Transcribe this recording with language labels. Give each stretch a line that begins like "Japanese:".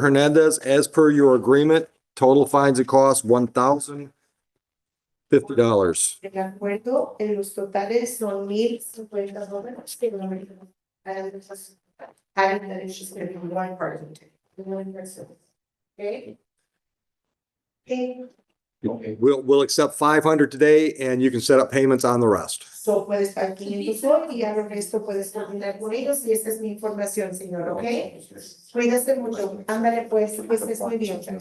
English: Hernandez, as per your agreement, total fines and costs $1,050.
Spanish: De acuerdo, en los totales son $1,050.
English: And then it's just gonna be one person. One person. Okay? Okay, We'll accept 500 today and you can set up payments on the rest.
Spanish: so puedes pagar 500 hoy y ya el resto puedes coordinar con ellos y esa es mi información, señor, ¿ok? Cuídate mucho, ándale pues, pues es muy bien.